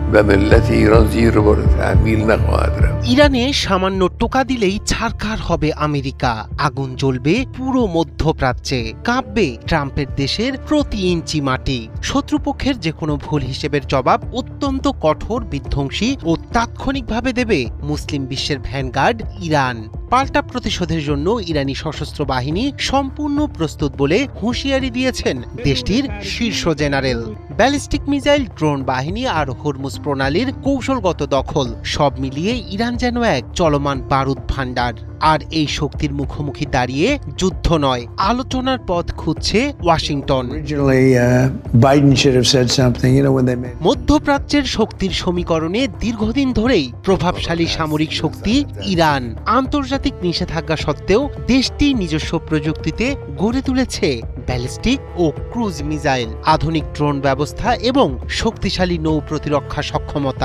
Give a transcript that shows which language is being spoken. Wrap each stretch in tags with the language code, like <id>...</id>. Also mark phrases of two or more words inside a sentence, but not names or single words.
<fa>و ملت ایران زیر بار تحمیل نخواهد رفت</fa> <bn>ইরানে সামান্য টোকা দিলেই ছারখার হবে আমেরিকা, আগুন জ্বলবে পুরো মধ্যপ্রাচ্যে, কাঁপবে ট্রাম্পের দেশের প্রতি ইঞ্চি মাটি। শত্রুপক্ষের যে কোনো ভুল হিসেবের জবাব অত্যন্ত কঠোর, বিধ্বংসী ও তাৎক্ষণিকভাবে দেবে মুসলিম বিশ্বের ভ্যানগার্ড ইরান। পাল্টা প্রতিশোধের জন্য ইরানি সশস্ত্র বাহিনী সম্পূর্ণ প্রস্তুত বলে হুঁশিয়ারি দিয়েছেন দেশটির শীর্ষ জেনারেল। ব্যালিস্টিক মিসাইল, ড্রোন বাহিনী আর হরমুজ প্রণালীর কৌশলগত দখল, সব মিলিয়ে ইরান যেন এক চলমান বারুদ ভাণ্ডার। আর এই শক্তির মুখোমুখি দাঁড়িয়ে যুদ্ধ নয়, আলোচনার পথ খুঁজছে ওয়াশিংটন।</bn> <en>Biden should have said something, when they made</en> <bn>মধ্যপ্রাচ্যের শক্তির সমীকরণে দীর্ঘদিন ধরেই প্রভাবশালী সামরিক শক্তি ইরান। আন্তর্জাতিক নিষেধাজ্ঞা সত্ত্বেও দেশটি নিজস্ব প্রযুক্তিতে গড়ে তুলেছে ব্যালিস্টিক ও ক্রুজ মিসাইল, আধুনিক ড্রোন ব্যবস্থা এবং শক্তিশালী নৌ প্রতিরক্ষা সক্ষমতা।</bn>